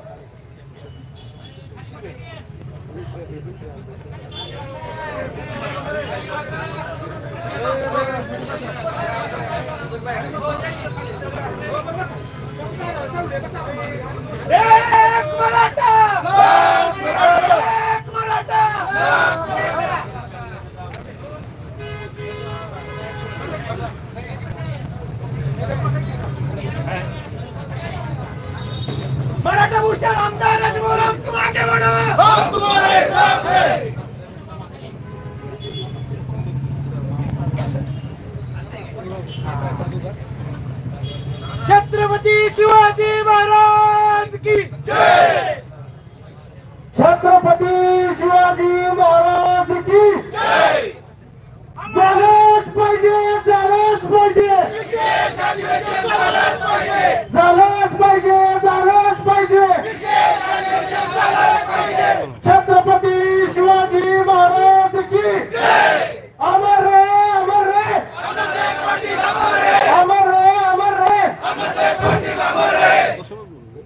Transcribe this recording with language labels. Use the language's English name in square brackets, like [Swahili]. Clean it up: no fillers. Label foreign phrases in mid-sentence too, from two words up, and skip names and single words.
[Marathi] एक मराठा. एक मराठा. [Hindi] मराठा भूषण आमदार राजभैरव तुम आगे बढ़ो. हम तुम्हारे साथ हैं. छत्रपती शिवाजी महाराज की जय. छत्रपती शिवाजी महाराज की जय. [Marathi] झालंच पाहिजे. झालंच पाहिजे. विशेष अधिवेशन झालंच पाहिजे. झालंच पाहिजे. झालंच पाहिजे. विशेष अधिवेशन झालंच पाहिजे. [Hindi] छत्रपती शिवाजी महाराज की जय. अमर रहे. अमर रहे. अण्णासाहेब पाटील अमर रहे. अमर रहे. अमर रहे. अण्णासाहेब पाटील अमर रहे.